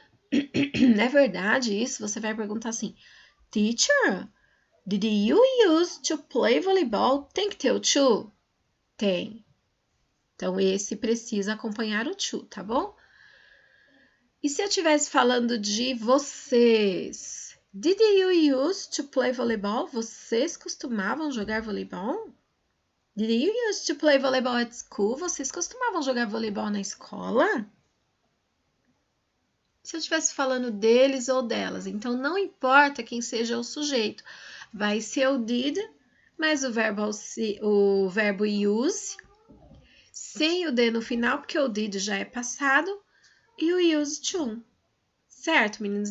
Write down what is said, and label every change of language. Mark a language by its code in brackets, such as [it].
[pt] Não é verdade isso? Você vai perguntar assim, [en] teacher, did you use to play volleyball? [pt] Tem que ter o to? Tem. Então, esse precisa acompanhar o to, tá bom? E se eu estivesse falando de vocês? [en] Did you use to play volleyball? [pt] Vocês costumavam jogar voleibol? [en] Did you use to play volleyball at school? [pt] Vocês costumavam jogar voleibol na escola? Se eu estivesse falando deles ou delas, então não importa quem seja o sujeito, vai ser o did, mas o verbo use, sem o D no final, porque o did já é passado, e o use to. Certo, meninos?